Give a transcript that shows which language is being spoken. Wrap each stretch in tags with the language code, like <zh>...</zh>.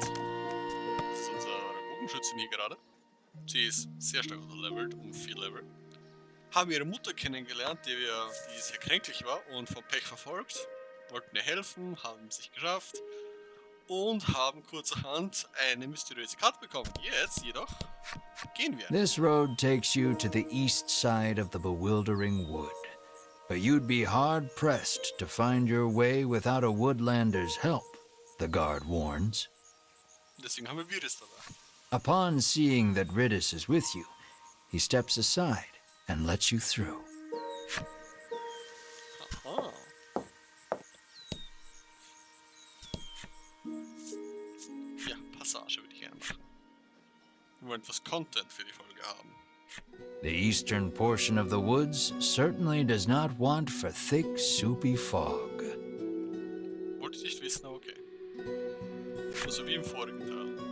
<de>Das ist unsere Bogenschützin hier gerade. Sie ist sehr stark unterlevelt, um 4 Level. Haben ihre Mutter kennengelernt, die sehr kränklich war und vom Pech verfolgt. Wollten ihr helfen, haben sich geschafft und haben kurzerhand eine mysteriöse Karte bekommen. Jetzt jedoch gehen wir.</de> <en>This road takes you to the east side of the bewildering wood. But you'd be hard-pressed to find your way without a woodlander's help, the guard warns.</en> <de>Deswegen haben wir Viris dabei.</de> <en>Upon seeing that Riddis is with you, he steps aside and lets you through. Aha.</en> <de>Ja, Passage würde ich gerne machen. Wir wollen etwas Content für die Folge haben.</de> <en>The eastern portion of the woods certainly does not want for thick, soupy fog.</en> <de>Wollte ich nicht wissen, aber okay. Also wie im vorigen Teil.</de>